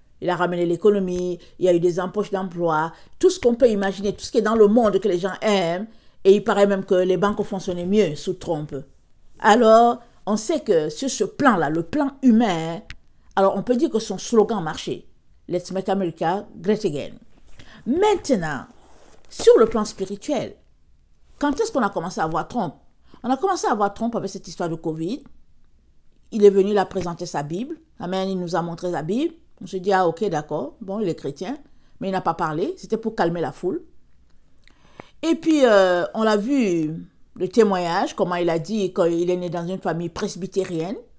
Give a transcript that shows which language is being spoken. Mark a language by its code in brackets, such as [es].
[fr] Il a ramené l'économie, il y a eu des embauches d'emploi, tout ce qu'on peut imaginer, tout ce qui est dans le monde que les gens aiment. Et il paraît même que les banques fonctionnaient mieux sous Trump. Alors, on sait que sur ce plan-là, le plan humain, alors on peut dire que son slogan marchait. [en] Let's make America great again. [fr] Maintenant, sur le plan spirituel, quand est-ce qu'on a commencé à voir Trump? On a commencé à voir Trump avec cette histoire de Covid. Il est venu là présenter sa Bible. Amen, il nous a montré sa Bible. On se dit, ah ok, d'accord, bon, il est chrétien. Mais il n'a pas parlé, c'était pour calmer la foule. Et puis, on l'a vu, le témoignage, comment il a dit qu'il est né dans une famille presbytérienne.